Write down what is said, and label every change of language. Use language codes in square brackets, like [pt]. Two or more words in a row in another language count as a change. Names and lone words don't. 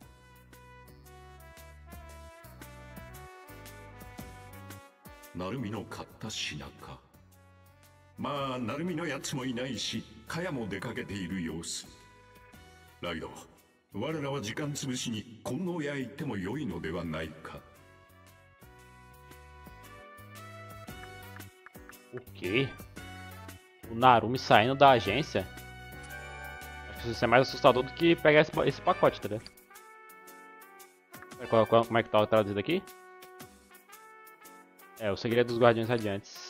[ja] なるみの買った品か。まあ、なるみのやつもいないし、カヤも出かけている様子。ライド、我らは時間つぶしに金剛屋へ行っても良いのではないか。 [pt] O quê? O Narumi saindo da agência? Acho que isso é mais assustador do que pegar esse pacote, tá ligado? Como é que tá traduzido aqui? É, o segredo dos guardiões radiantes.